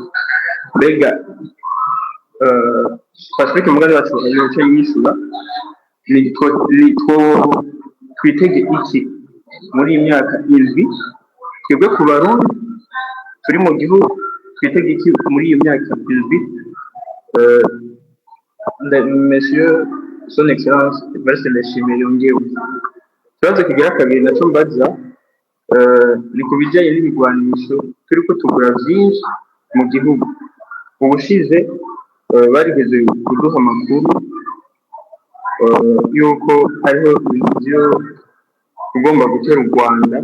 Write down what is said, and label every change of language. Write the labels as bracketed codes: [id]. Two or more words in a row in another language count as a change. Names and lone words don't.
[rn] Mbega Pacifique Mugabe wacu yoca yishyura ni twitege iki muri iyi myaka indwi twebwe ku barundi turi mu gihugu twitege iki muri iyo myaka indwi. [fr] Monsieur son excellence [rn] Evariste Ndayishimiye yongewe ikibazo kigira kabiri naco mbaza ni ku bijyanye n'ibigwanisho turiko tugura vyinshi mu gihugu. Ubushize barigeze kuduha amakuru yuko hariho ibyo ugomba gutera u Rwanda.